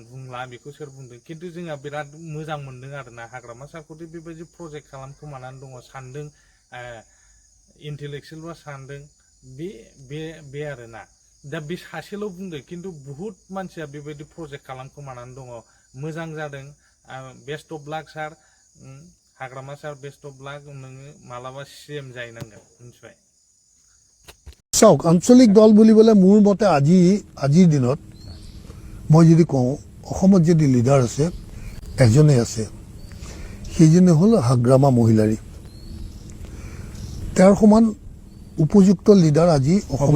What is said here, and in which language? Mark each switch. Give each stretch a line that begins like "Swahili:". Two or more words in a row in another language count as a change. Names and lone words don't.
Bodo: बुंला बेखौ सोर बुंदों खिन्थु जोंहा बिराद मोजां मोनदों आरोना हाग्रामा सारखौदि बेबायदि प्रजेक्ट खालामखोमानानै दङ सानदों इन्टेलेक्चुयेलबा सानदों बे आरोना दा बे सासेल' बुंदों खिन्थु बुहुत मानसिया बेबायदि प्रजेक्ट खालामखोमानानै दङ मोजां जादों
English: best of luck
Bodo: सार हाग्रामा सार
English: best of luck
Bodo: नोङो मालाबा सीएम जाहैनांगोन मिथिबाय
Assamese: চাওক আঞ্চলিক দল বুলিবলৈ মোৰ মতে আজিৰ দিনত মই যদি কওঁ অসমত যদি লিডাৰ আছে এজনেই আছে সেইজনে হ'ল হাগ্ৰামা মহিলাৰী তেওঁৰ সমান উপযুক্ত লিডাৰ আজি অসমত